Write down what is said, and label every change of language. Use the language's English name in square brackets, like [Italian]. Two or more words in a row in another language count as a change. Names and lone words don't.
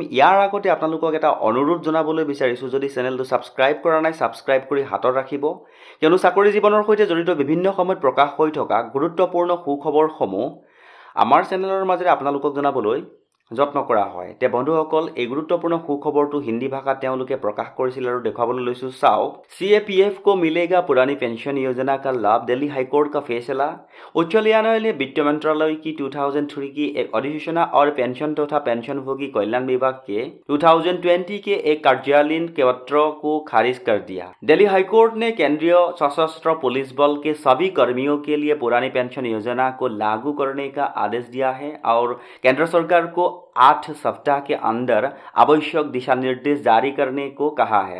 [Assamese] ইয়াৰ আগতে আপোনালোকক এটা অনুৰোধ জনাবলৈ বিচাৰিছোঁ, যদি চেনেলটো ছাবস্ক্ৰাইব কৰা নাই ছাবস্ক্ৰাইব কৰি হাতত ৰাখিব, কিয়নো চাকৰি জীৱনৰ সৈতে জড়িত বিভিন্ন সময়ত প্ৰকাশ হৈ থকা গুৰুত্বপূৰ্ণ সুখবৰসমূহ আমাৰ চেনেলৰ মাজেৰে আপোনালোকক জনাবলৈ যত্ন কৰা হয়। বন্ধুসকল, এই গুৰুত্বপূৰ্ণ সুখবৰটো হিন্দী ভাষাত তেওঁলোকে প্ৰকাশ কৰিছিল আৰু দেখুৱাবলৈ লৈছোঁ চাওক। [Hindi] CAPF को मिलेगा पुरानी पेंशन योजना का लाभ, दिल्ली हाईकोर्ट का फैसला। उच्च न्यायालय ने वित्त मंत्रालय की 2003 की एक अधिसूचना और पेंशन तथा पेंशनभोगी कल्याण विभाग के 2020 के एक कार्यालयीन पत्र को खारिज कर दिया। दिल्ली हाईकोर्ट ने केंद्रीय सशस्त्र पुलिस बल के सभी कर्मियों के लिए पुरानी पेंशन योजना को लागू करने का आदेश दिया है और केंद्र सरकार को 8 सप्ताह के अंदर आवश्यक दिशा निर्देश जारी करने को कहा है।